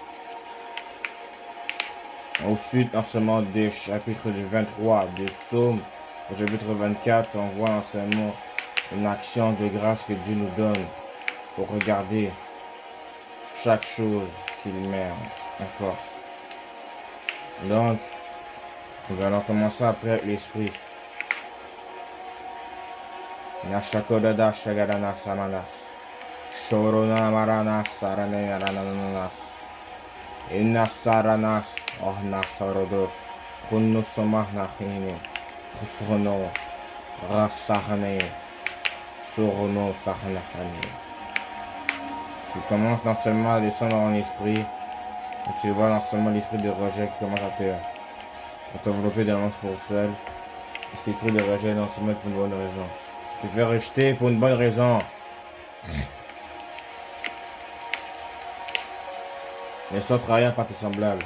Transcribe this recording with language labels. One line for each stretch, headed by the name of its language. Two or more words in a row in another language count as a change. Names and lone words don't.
French: Ensuite, non seulement des chapitres du 23 du psaume, au chapitre 24, on voit non seulement une action de grâce que Dieu nous donne pour regarder chaque chose qu'il met en force. Donc, nous allons commencer après avec l'esprit. Nashakodada shagadana samanas. Shorona marana sarane arananas. Inasaranas oh nasarodos. Kunusomah nachine. Kusono rasahane. Sorono sahanahane. Tu commences non seulement à descendre dans l'esprit, tu vois non seulement l'esprit de rejet qui commence à t'envelopper d'un lance pour seul. Cet esprit de rejet non seulement pour une bonne raison. Tu te fais rejeter pour une bonne raison. Laisse-toi trahir par tes semblables.